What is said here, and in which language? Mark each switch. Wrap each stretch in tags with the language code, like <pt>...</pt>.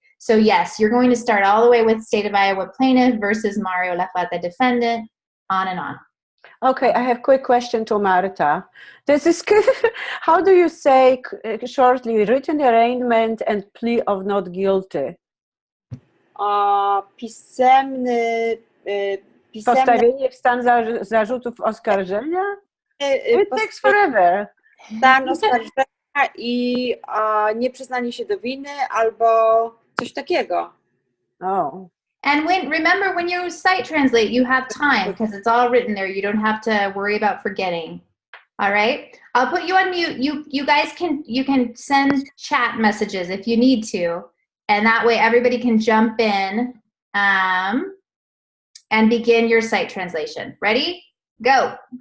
<en>So yes, you're going to start all the way with State of Iowa plaintiff versus Mario Lafata defendant, on and on. Okay, I have a quick question to Marta. This is how do you say shortly written arraignment and plea of not guilty?</en> <pl>Pisemny, Postawienie w stan zarzutów oskarżenia?</pl> <en>It takes forever.</en> <pl>Stan oskarżenia i nieprzyznanie się do winy albo coś takiego. Oh.</pl> <en>And remember when you sight translate, you have time because it's all written there. You don't have to worry about forgetting. All right. I'll put you on mute. You guys can send chat messages if you need to, and that way everybody can jump in and begin your sight translation. Ready? Go.</en>